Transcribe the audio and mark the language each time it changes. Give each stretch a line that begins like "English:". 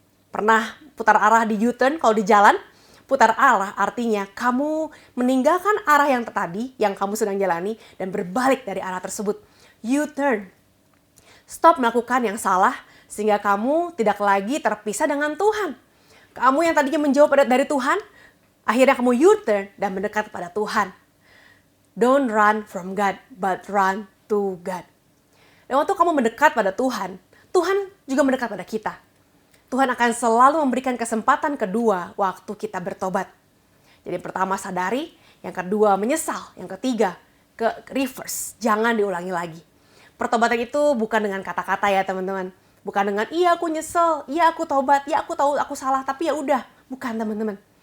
Indonesian: Pernah putar arah di U-turn kalau di jalan? Putar arah artinya kamu meninggalkan arah yang tadi yang kamu sedang jalani dan berbalik dari arah tersebut. U-turn. Stop melakukan yang salah sehingga kamu tidak lagi terpisah dengan Tuhan. Kamu yang tadinya menjauh dari Tuhan, akhirnya kamu U-turn dan mendekat pada Tuhan.
English: Don't run from God, but run to God.
Indonesian: Dan waktu kamu mendekat pada Tuhan, Tuhan juga mendekat pada kita. Tuhan akan selalu memberikan kesempatan kedua waktu kita bertobat. Jadi yang pertama sadari, yang kedua menyesal, yang ketiga ke reverse, jangan diulangi lagi. Pertobatan itu bukan dengan kata-kata ya teman-teman. Bukan dengan iya aku nyesel, iya aku tobat, iya aku tahu aku salah, tapi ya udah. Bukan teman-teman.